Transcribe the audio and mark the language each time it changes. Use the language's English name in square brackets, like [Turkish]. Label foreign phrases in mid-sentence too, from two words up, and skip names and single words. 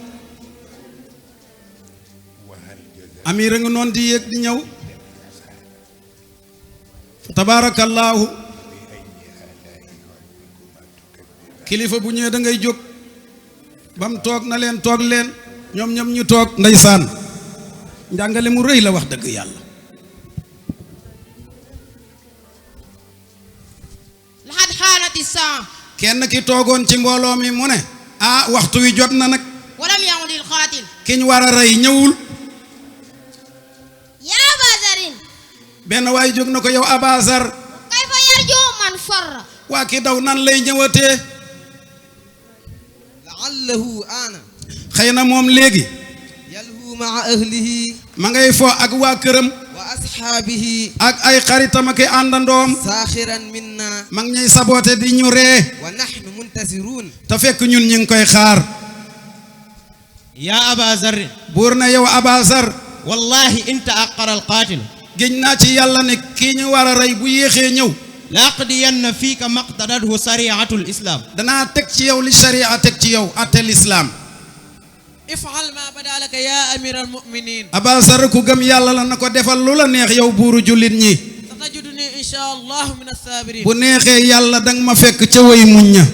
[Wolof] amir a ngi noon di yéeg di ñëw tabaarakallaahu kilifa bu ñëwee da ngay jóg bam toog na leen toog leen ñoom ñoom ñu toog ndeysaan njàngale mu rëy la wax dëgg yàlla [Arabic] لقد حانت الساعة [Wolof] kenn ki toogoon ci mbooloo mi mu ne waxtu wi jot na nag [Arabic] ولم يعد القاتل [Wolof] kiñ war a rey ñëwul. [Arabic] يا أبا ذر [Wolof] benn waay jóg na ko yow Abaa Zar [Arabic] كيف يرجو من فر [Wolof] waa ki daw nan lay ñëwatee. [Arabic] لعله آن [Wolof] xëy na moom léegi [Arabic] يلهو مع أهله [Wolof] ma ngay fo ak waa këram [Arabic] وأصحابه [Wolof] ak ay xaritam ak àndandoom. [Arabic] ساخرا منا [Wolof] ma ngi ñuy saboote di ñu ree [Arabic] ونحن منتظرون [Wolof] te fekk ñun ñu ngi koy xaar. [Arabic] يا أبا ذر [Wolof] buur na yow Abaa Zar [Arabic] والله إن تأخر القاتل [Wolof] géñ naa ci yàlla ne kii ñu war a rey bu yéexee ñëw [Arabic] لأقضين فيك ما اقتضته شريعة الإسلام. [Wolof] danaa teg ci yow li sharia teg ci yow atte lislaam. [Arabic] افعل ما بدا لك يا أمير المؤمنين [Wolof] Abaa Zar ku gëm yàlla la na ko defal lu la neex yow buuru jullit ñi. [Arabic] ستجدني إن شاء الله من الصابرين [Wolof] bu neexee yàlla danga ma fekk ca way muñ ña.